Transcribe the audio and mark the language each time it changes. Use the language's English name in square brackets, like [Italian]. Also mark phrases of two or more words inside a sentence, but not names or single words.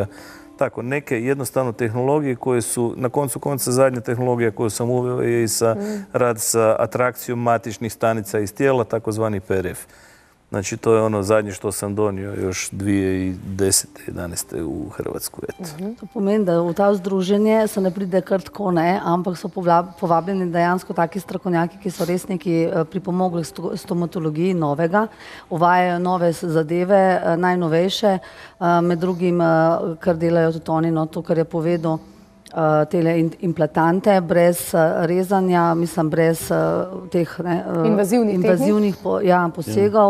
[Croatian] Tako, neke jednostavno tehnologije koje su, na koncu konca zadnja tehnologija koju sam uveo je i rad sa atrakcijom matičnih stanica iz tijela, takozvani PRF. Znači, to je ono zadnje što sam donio još 2010-2011 u Hrvatsku. [Slovenian] To pomeni, da v ta združenje se ne pride kar tako, ne, ampak so povabljeni dejansko taki strokovnjaki, ki so res neki pripomogli stomatologiji novega, uvajajo nove zadeve, najnovejše, med drugim, kar delajo tudi oni, no, to, kar je povedal, tele implantante, brez rezanja, mislim, brez teh invazivnih posegov.